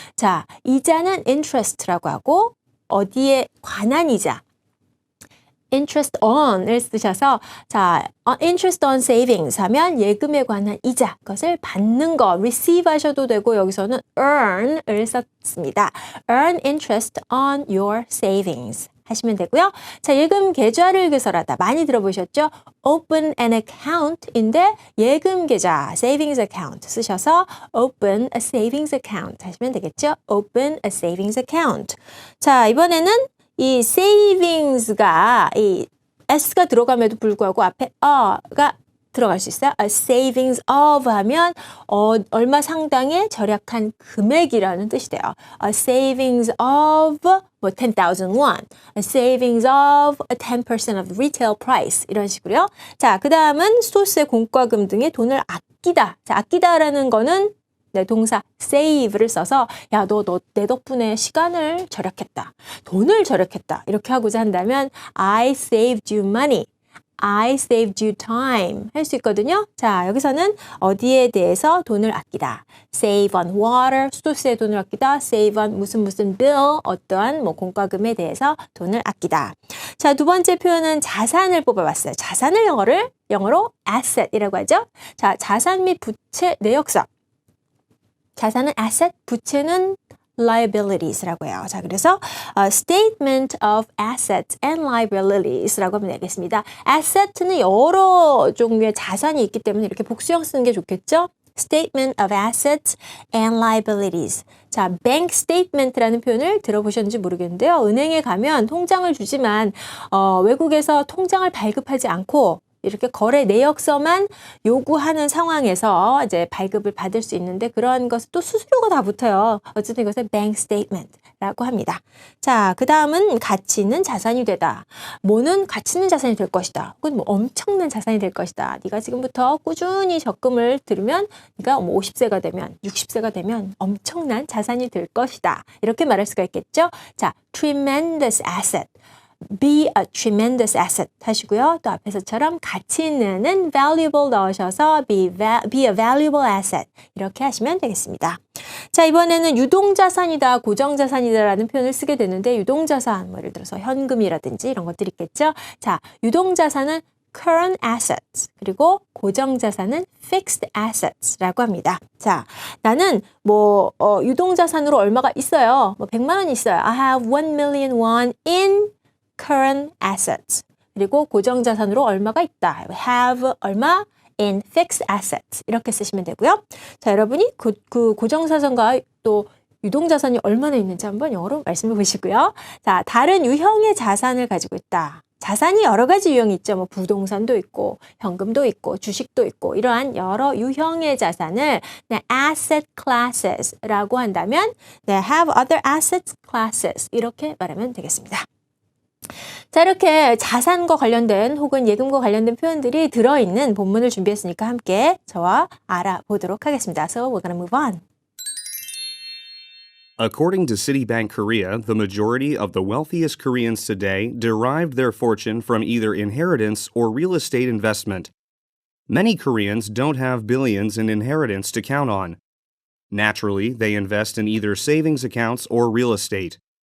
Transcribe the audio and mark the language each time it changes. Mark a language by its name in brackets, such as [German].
[Korean] 자, 이자는 interest라고 하고 어디에 관한 이자. interest on을 쓰셔서 자, [English] interest on savings [Korean] 하면 예금에 관한 이자, 그것을 받는 거, receive 하셔도 되고 여기서는 earn을 썼습니다. [English] earn interest on your savings [Korean] 하시면 되고요. 자, 예금 계좌를 개설하다 많이 들어보셨죠? [English] open an account인데 [Korean] 예금 계좌, [English] savings account 쓰셔서 open a savings account 하시면 되겠죠? open a savings account. [Korean] 자, 이번에는 이 savings가 이 s가 들어감에도 불구하고 앞에 가 들어갈 수 있어요. [English] A savings of [Korean] 하면 얼마 상당의 절약한 금액이라는 뜻이 돼요. [English] A savings of 10,000 won. A savings of 10% of retail price. [Korean] 이런 식으로요. 자, 그 다음은 소스의 공과금 등의 돈을 아끼다. 자, 아끼다라는 거는 동사 save를 써서 야, 너 내 덕분에 시간을 절약했다. 돈을 절약했다. 이렇게 하고자 한다면 [English] I saved you money. I saved you time [Korean] 할 수 있거든요. 자, 여기서는 어디에 대해서 돈을 아끼다. [English] Save on water, [Korean] 수도세에 돈을 아끼다. [English] Save on [Korean] 무슨 bill, 어떠한 공과금에 대해서 돈을 아끼다. 자, 두 번째 표현은 자산을 뽑아봤어요. 자산을 영어로 asset이라고 하죠. 자, 자산 및 부채 내역서. 자산은 asset, 부채는 liabilities라고 해요. [English] 자, 그래서 statement of assets and liabilities라고 하면 되겠습니다. [Korean] asset는 여러 종류의 자산이 있기 때문에 이렇게 복수형 쓰는 게 좋겠죠? [English] statement of assets and liabilities. [Korean] 자, bank statement라는 표현을 들어보셨는지 모르겠는데요. 은행에 가면 통장을 주지만 외국에서 통장을 발급하지 않고 이렇게 거래 내역서만 요구하는 상황에서 이제 발급을 받을 수 있는데 그런 것은 또 수수료가 다 붙어요. 어쨌든 이것을 bank statement라고 합니다. 자, 그 다음은 가치 있는 자산이 되다. 뭐는 가치 있는 자산이 될 것이다. 혹은 뭐 엄청난 자산이 될 것이다. 네가 지금부터 꾸준히 적금을 들으면 네가 50세가 되면 60세가 되면 엄청난 자산이 될 것이다. 이렇게 말할 수가 있겠죠. [English] 자, tremendous asset. Be a tremendous asset 하시고요. [Korean] 또 앞에서처럼 가치 있는은 valuable 넣으셔서 [English] be a valuable asset [Korean] 이렇게 하시면 되겠습니다. 자, 이번에는 유동자산이다, 고정자산이다라는 표현을 쓰게 되는데 유동자산, 뭐 예를 들어서 현금이라든지 이런 것들이 있겠죠. 자, 유동자산은 current assets 그리고 고정자산은 fixed assets라고 합니다. 자, 나는 유동자산으로 얼마가 있어요. 100만 원이 있어요. [English] I have 1 million won in current assets. [Korean] 그리고 고정자산으로 얼마가 있다. [English] have [Korean] 얼마 [English] in fixed assets. [Korean] 이렇게 쓰시면 되고요. 자, 여러분이 그 고정자산과 또 유동자산이 얼마나 있는지 한번 영어로 말씀해 보시고요. 자, 다른 유형의 자산을 가지고 있다. 자산이 여러 가지 유형이 있죠. 뭐 부동산도 있고 현금도 있고 주식도 있고 이러한 여러 유형의 자산을 네, asset classes라고 한다면 네, [English] have other asset classes [Korean] 이렇게 말하면 되겠습니다. 자, 이렇게 자산과 관련된 혹은 예금과 관련된 표현들이 들어있는 본문을 준비했으니까 함께 저와 알아보도록 하겠습니다. [English] So we're gonna move on. According to Citibank Korea, the majority of the wealthiest Koreans today derived their fortune from either inheritance or real estate investment. Many Koreans don't have billions in inheritance to count on. Naturally, they invest in either savings accounts or real estate.